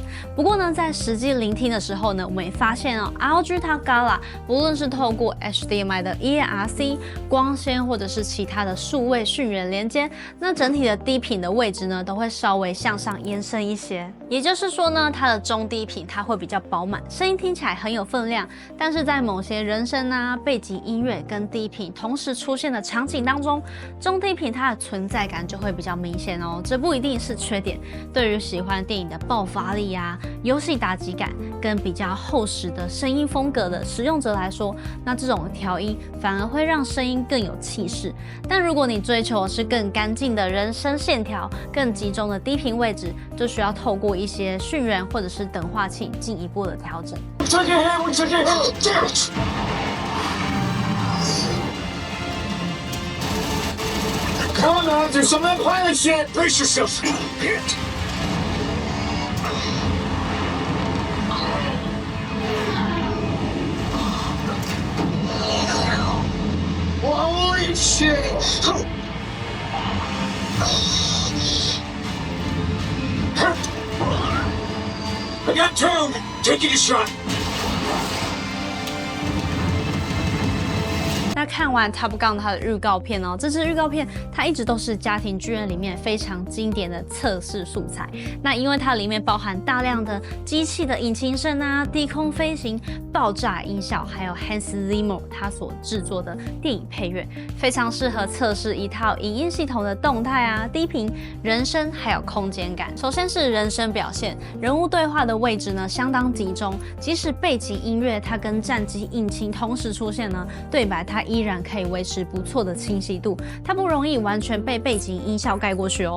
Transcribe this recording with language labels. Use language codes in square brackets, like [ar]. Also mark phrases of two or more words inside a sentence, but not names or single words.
[zh] 不過呢，在實際聆聽的時候呢，我們也發現哦 ，ROG 它 Gala 不論是透過 HDMI 的 ERC 光纖或者是其他的數位訊源連接，那整體的低頻的位置呢都會稍微向上延伸一些。也就是說呢，它的中低頻它會比較飽滿，聲音聽起來很有分量。但是在某些人聲啊、背景音樂跟低頻同時出現的場景當中，中低頻它的存在感就會比較明顯哦。這不一定是缺點，對於喜歡電影的爆發力啊、遊戲打擊感跟比較厚實的聲音風格的使用者來說，那這種調音反而會讓聲音更有氣勢。但如果你追求的是更乾淨的人聲線條、更集中的低頻位置，就需要透過一些訊源或者是等化器進一步的調整。 [en] Come on, do some of that pilot shit! Brace yourself! Hit! Holy shit! I got two! Taking a shot! [zh] 那看完 Top Gun 它的預告片哦，這支預告片它一直都是家庭劇院裡面非常經典的測試素材。那因為它裡面包含大量的機器的引擎聲啊、低空飛行、爆炸音效，還有 Hans Zimmer 他所制作的電影配樂，非常適合測試一套影音系統的動態啊、低頻、人聲還有空間感。首先是人聲表現，人物對話的位置呢相當集中，即使背景音樂它跟戰機引擎同時出現呢，對白它依然可以維持不錯的清晰度，它不容易完全被背景音效蓋過去哦。